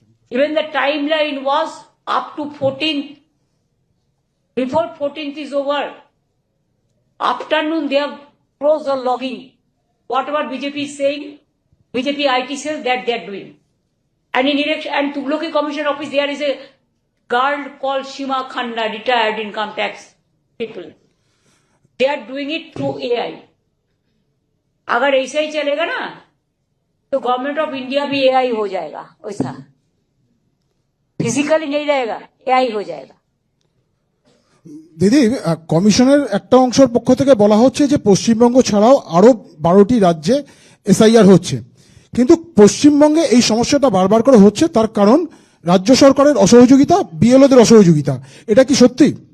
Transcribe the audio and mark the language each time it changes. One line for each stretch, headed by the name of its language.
English: Even the timeline was up to 14th. Before 14th is over, afternoon they have closed the logging. Whatever BJP is saying, BJP IT cells that they are doing. And in election and Tughlaki Commission office, there is a girl called Shima Khanna, retired income tax people. They are doing it through AI.
Hindi: अगर ऐसा ही चलेगा ना तो government of India भी AI हो जाएगा वैसा physically नहीं रहेगा एआई हो जाएगा
Bangla: দিদি কমিশনের একটা অংশের পক্ষ থেকে বলা হচ্ছে যে পশ্চিমবঙ্গ ছাড়াও আরো 12টি রাজ্যে এসআইআর হচ্ছে কিন্তু পশ্চিমবঙ্গে এই সমস্যাটা বারবার করে হচ্ছে তার কারণ রাজ্য সরকারের অসহযোগিতা বিএলওদের অসহযোগিতা এটা কি সত্যি